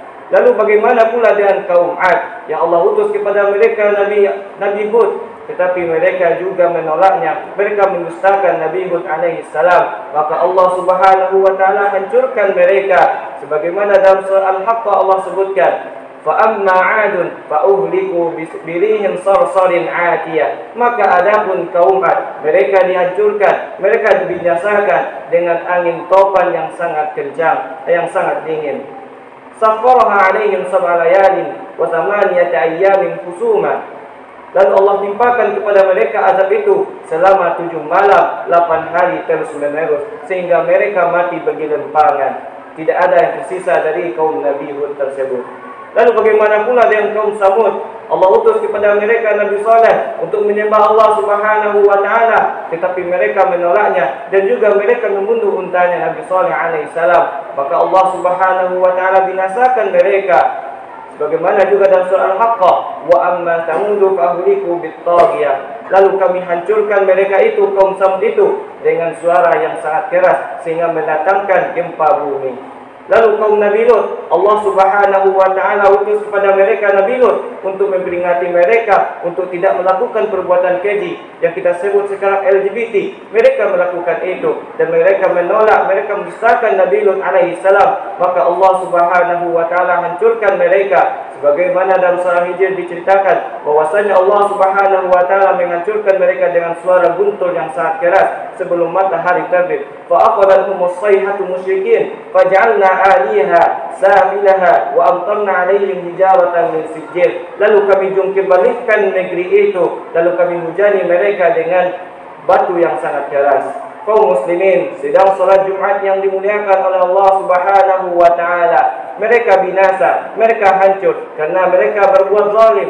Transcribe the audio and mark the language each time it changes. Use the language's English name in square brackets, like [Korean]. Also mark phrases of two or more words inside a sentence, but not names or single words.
[Indonesian] Lalu bagaimana pula dengan kaum Ad yang Allah utus kepada mereka Nabi Hud, tetapi mereka juga menolaknya, mereka mendustakan Nabi Hud [Arabic] عليه السلام. [Indonesian] Maka Allah [Arabic] سبحانه وتعالى [Indonesian] hancurkan mereka sebagaimana dalam surah Al-Haqqah Allah sebutkan, [Arabic] فأما عاد فأهلكوا بريح صرصر عاتية. [Indonesian] Maka adapun kaum Ad, mereka dihancurkan, mereka dibinasakan dengan angin topan yang sangat kencang, yang sangat dingin. [Arabic] سخرها عليهم سبع ليال وثمانية أيام حسوما. [Indonesian] Lalu Allah timpakan kepada mereka azab itu selama 7 malam 8 hari terus menerus, sehingga mereka mati bergelimpangan. Tidak ada yang tersisa dari kaum Nabi Hud tersebut. Lalu bagaimana pula dengan kaum Samud? Allah utus kepada mereka Nabi Saleh untuk menyembah Allah [Arabic] سبحانه وتعالى, [Indonesian] tetapi mereka menolaknya dan juga mereka membunuh untanya Nabi Saleh [Arabic] عليه السلام. [Indonesian] Maka Allah [Arabic] سبحانه وتعالى [Indonesian] binasakan mereka. Sebagaimana juga dalam surah Al-Haqqah, [Arabic] وأما ثمود فأهلكوا بالطاغية. [Indonesian] Lalu kami hancurkan mereka itu, kaum Samud itu, dengan suara yang sangat keras sehingga mendatangkan gempa bumi. Lalu kaum Nabi Lut, Allah [Arabic] سبحانه وتعالى [Indonesian] utus kepada mereka Nabi Lut untuk memperingati mereka untuk tidak melakukan perbuatan keji yang kita sebut sekarang LGBT. Mereka melakukan itu dan mereka menolak, mereka mendustakan Nabi Lut [Arabic] عليه السلام. [Indonesian] Maka Allah [Arabic] سبحانه وتعالى [Indonesian] hancurkan mereka. Sebagaimana dalam surah Hijr diceritakan bahwasanya Allah [Arabic] سبحانه وتعالى [Indonesian] menghancurkan mereka dengan suara guntur yang sangat keras sebelum matahari terbit. [Arabic] فأخذتهم الصيحة مشرقين فجعلنا عاليها سافلها وأمطرنا عليهم حجارة من سجيل. [Indonesian] Lalu kami jungkirbalikkan negeri itu, lalu kami hujani mereka dengan batu yang sangat keras. Kaum muslimin, sedang salat Jumat yang dimuliakan oleh Allah [Arabic] سبحانه وتعالى, [Indonesian] mereka binasa, mereka hancur karena mereka berbuat zalim.